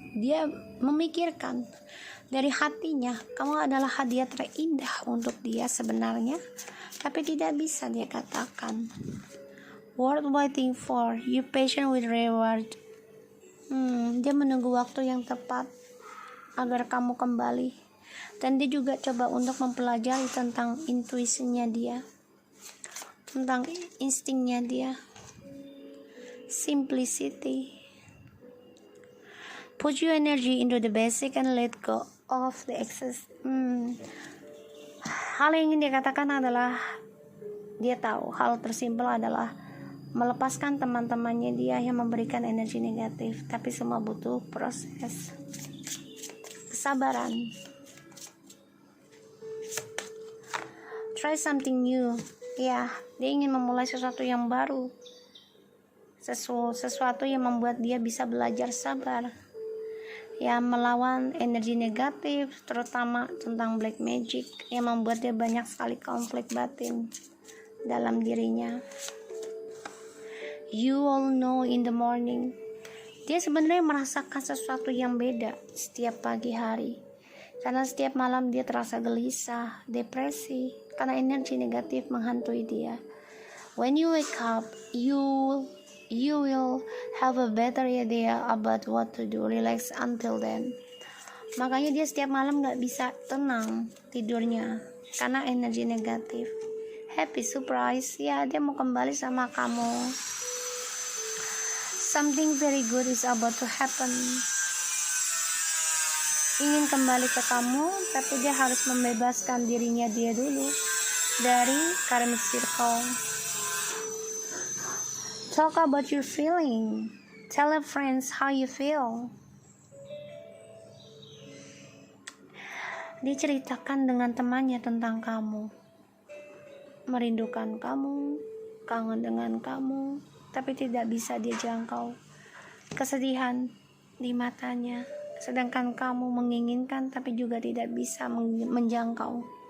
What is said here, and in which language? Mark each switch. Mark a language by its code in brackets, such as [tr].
[id] Dia memikirkan dari hatinya, kamu adalah hadiah terindah untuk dia sebenarnya, tapi tidak bisa dia katakan. [en] Worth waiting for, you patient with reward. [id] Dia menunggu waktu yang tepat agar kamu kembali, dan dia juga coba untuk mempelajari tentang intuisinya dia, tentang instingnya dia, simplicity. [en] Put your energy into the basic and let go of the excess. [id] Hal yang ingin dia katakan adalah dia tahu hal tersimpel adalah melepaskan teman-temannya dia yang memberikan energi negatif, tapi semua butuh proses kesabaran. [en] Try something new, [id] ya. Dia ingin memulai sesuatu yang baru, sesuatu yang membuat dia bisa belajar sabar, ya, melawan energi negatif, terutama tentang black magic yang membuat dia banyak sekali konflik batin dalam dirinya. [en] You all know in the morning, [id] dia sebenarnya merasakan sesuatu yang beda setiap pagi hari, karena setiap malam dia terasa gelisah, depresi, karena energi negatif menghantui dia. [en] When you wake up, you will have a better idea about what to do. Relax until then. [id] Makanya dia setiap malam gak bisa tenang tidurnya karena energi negatif. [en] Happy surprise, [id] ya, dia mau kembali sama kamu. [en] Something very good is about to happen. [id] Ingin kembali ke kamu, tapi dia harus membebaskan dirinya dia dulu dari karmic circle. [en] Talk about your feeling. Tell your friends how you feel. [id] Diceritakan dengan temannya tentang kamu, merindukan kamu, kangen dengan kamu, tapi tidak bisa dia jangkau. Kesedihan di matanya, sedangkan kamu menginginkan tapi juga tidak bisa menjangkau.